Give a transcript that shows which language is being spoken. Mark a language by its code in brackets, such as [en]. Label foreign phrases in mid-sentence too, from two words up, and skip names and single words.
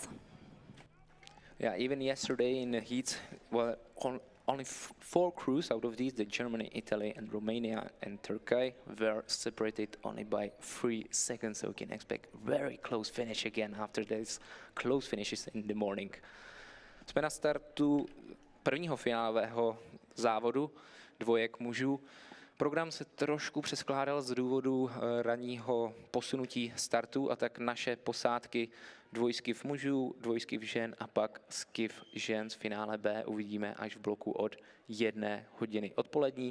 [en] Yeah, even yesterday in the heats, well, only 4 crews out of these, the Germany, Italy, and Romania and Turkey, were separated only by 3 seconds. So we can expect very close finish again after these close finishes in the morning. [cs] Jsme na startu prvního finálového závodu dvojek mužů. Program se trošku přeskládal z důvodu ranního posunutí startu a tak naše posádky dvojskiv mužů, dvojskiv žen a pak skiv žen z finále B uvidíme až v bloku od 1 hodiny odpolední.